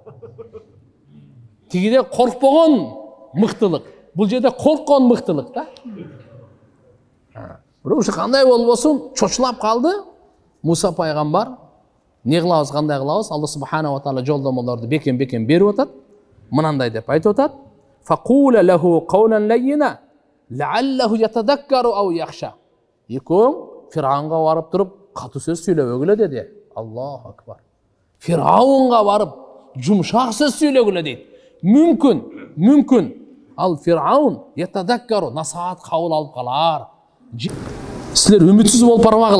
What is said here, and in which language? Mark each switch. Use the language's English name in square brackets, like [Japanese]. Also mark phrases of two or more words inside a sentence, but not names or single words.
[Kyrgyz] Тигиде коркпогон мыктылык, бул жерде корккон мыктылык да. Бирок ушу кандай болбосун чочулап калды Муса пайгамбар. Не кылабыз, кандай кылабыз? Алла [Arabic] سبحانه وتعالى [Kyrgyz] жолдомолорду бекен берип атат. Мынандай деп айтып атат. [Arabic] فقول له قولا لينا لعله يتذكر أو يخشى. [Kazakh] Екеуің Фирғауынға барып тұрып, қатты сөз сөйлебегіле деді. [Arabic] الله أكبر. [Kazakh] Фирғауынға барып, жұмшақ сөз сөйлегіле дейді. Мүмкін. Ал Фирғауын يتذكر, насихат қабыл алып қалар. Сілер үмітсіз болып бармағыла.